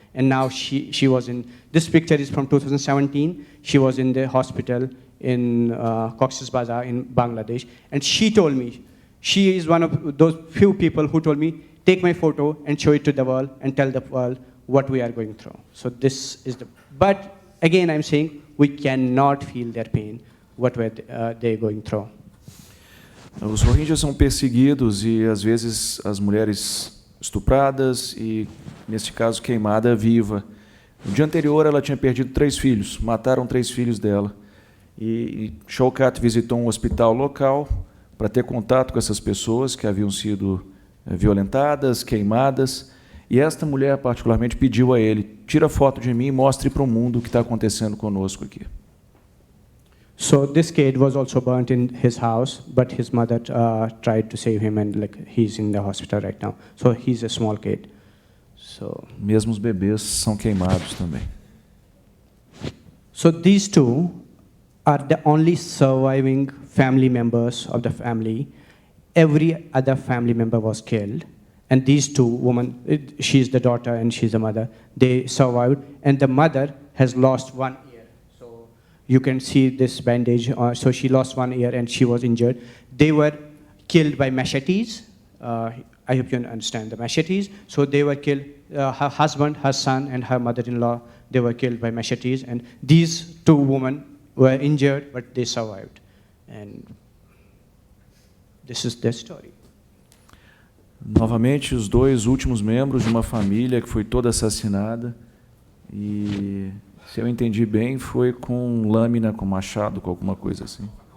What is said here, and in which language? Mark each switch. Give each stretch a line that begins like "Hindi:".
English: And now she was in, this picture is from 2017, she was in the hospital in Cox's Bazar in Bangladesh. And she told me, she is one of those few people who told me, take my photo and show it to the world and tell the world what we are going through. So this is but again I'm saying, we cannot feel their pain, what were they going through.
Portuguese: Os Rohingyas são perseguidos e, às vezes, as mulheres estupradas e, neste caso, queimada viva. No dia anterior, ela tinha perdido 3 filhos, mataram 3 filhos dela. E Showkat visitou um hospital local para ter contato com essas pessoas que haviam sido violentadas, queimadas. E esta mulher, particularmente, pediu a ele, tira foto de mim e mostre para o mundo o que está acontecendo conosco aqui.
English: So this kid was also burnt in his house, but his mother tried to save him, and he's in the hospital right now. So he's a small kid. So
Portuguese: mesmo os bebês são queimados também.
English: So these 2 are the only surviving family members of the family. Every other family member was killed, and these 2 women, she's the daughter and she's the mother, they survived, and the mother has lost 1 ear. You can see this bandage. So she lost 1 ear and she was injured. They were killed by machetes. I hope you understand the machetes. So they were killed. Her husband, her son, and her mother-in-law, they were killed by machetes. And these 2 women were injured, but they survived. And this is their story.
Portuguese: Novamente, os 2 últimos membros de uma família que foi toda assassinada. E, se eu entendi bem, foi com lâmina, com machado, com alguma coisa assim.